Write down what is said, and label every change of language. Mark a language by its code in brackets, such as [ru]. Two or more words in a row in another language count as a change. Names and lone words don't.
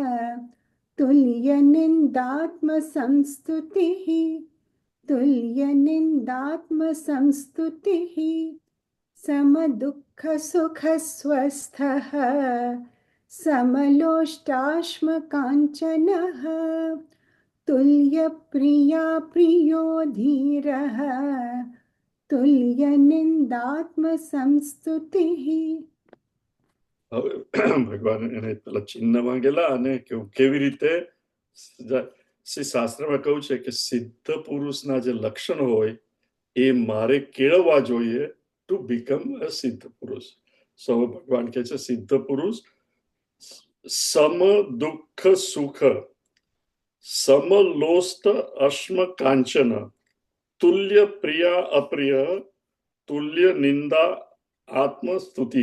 [sa] तुल्यनिन्दात्मसंस्तुतिः, तुल्यनिन्दात्मसंस्तुतिः, समदुःखसुखस्वस्थः, समलोष्टाश्मकाञ्चनः, तुल्यप्रिया प्रियो धीरः, तुल्यनिन्दात्मसंस्तुतिः. [gu] હવે ભગવાન એને પેલા ચિહ્ન માંગેલા, અને કેવી રીતે શાસ્ત્રમાં કહ્યું છે કે સિદ્ધ પુરુષના જે લક્ષણ હોય એ મારે કેળવવા જોઈએ [en] to become a [gu] સિદ્ધ પુરુષ. સો ભગવાન કહે છે સિદ્ધ પુરુષ [sa] सम दुःख सुख, समलोष्ट अश्म कांचन, तुल्य प्रिय अप्रिय, तुल्य निंदा आत्मस्तुति.